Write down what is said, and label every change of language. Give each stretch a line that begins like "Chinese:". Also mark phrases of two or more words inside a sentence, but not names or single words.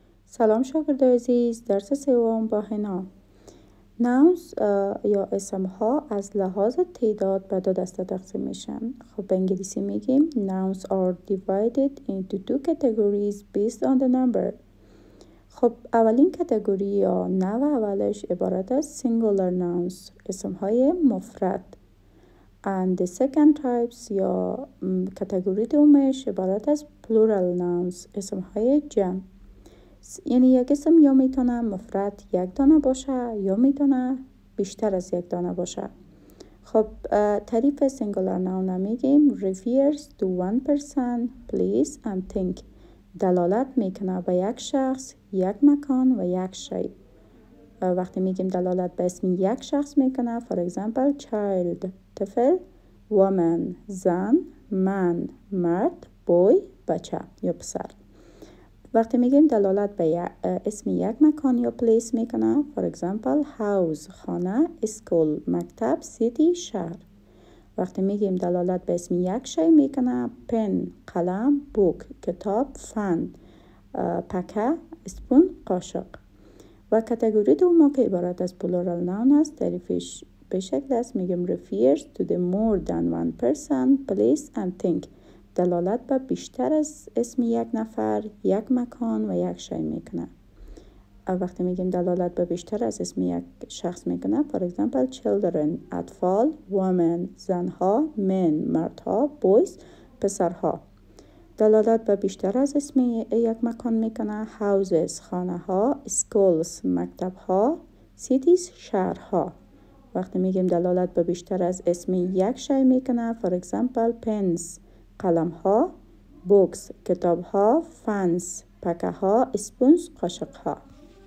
Persian: سلام شاگرد عزیز، درس سوم با حنا. ناونز یا اسم ها از لحاظ تعداد به دو دسته تقسیم میشن. خب به انگلیسی میگیم
English: nouns are divided into two categories based on the number.
Persian: خب اولین کتگوری یا نوع اولش عبارت از
English: singular nouns،
Persian: اسم های مفرد.
English: And the second types
Persian: یا کتگوری دومش عبارت از
English: plural nouns،
Persian: اسم های جمع. یعنی یک اسم یا میتونه مفرد یک دانه باشه یا میتونه بیشتر از یک دانه باشه. خب تعریف
English: singular noun
Persian: میگیم
English: refers to one person, place and thing.
Persian: دلالت میکنه به یک شخص، یک مکان و یک شی. وقتی میگیم دلالت به اسم یک شخص میکنه
English: for example child
Persian: طفل، woman زن، man مرد، boy بچه یا پسر. وقتی میگیم دلالت به اسم یک مکان یا پلیس میکنه
English: for example house
Persian: خانه، school مکتب، city شهر. وقتی میگیم دلالت به اسم یک شی میکنه pen قلم، book کتاب، fan پکه، spoon قاشق. و کتگوری دوم که عبارت از
English: plural noun
Persian: است تعریفش به شکل است میگیم
English: refers to the more than one person, place and thing.
Persian: دلالت به بیشتر از اسم یک نفر، یک مکان و یک شی میکنه. وقتی میگیم دلالت به بیشتر از اسم یک شخص میکنه
English: for example children
Persian: اطفال، women زنها، men مردها، boys پسرها. دلالت به بیشتر از اسم یک مکان میکنه houses خانه ها، schools مکتب ها، cities شهرها. وقتی میگیم دلالت به بیشتر از اسم یک شی میکنه
English: for example pens
Persian: قلم ها، books کتاب ها، fans پکه ها، spoons قاشق ها.